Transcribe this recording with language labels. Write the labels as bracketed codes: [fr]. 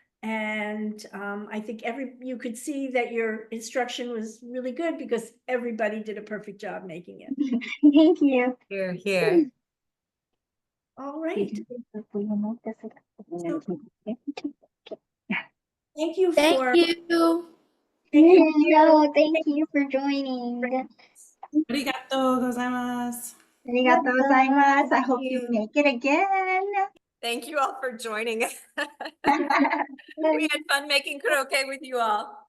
[en] And I think you could see that your instruction was really good because everybody did a perfect job making it. Thank you. Here, here. All right. Thank you for. you. No, thank you for joining. [ja] ありがとうございます。 Arigatou gozaimasu. [en] I hope you make it again. Thank you all for joining us. We had fun making korokke with you all.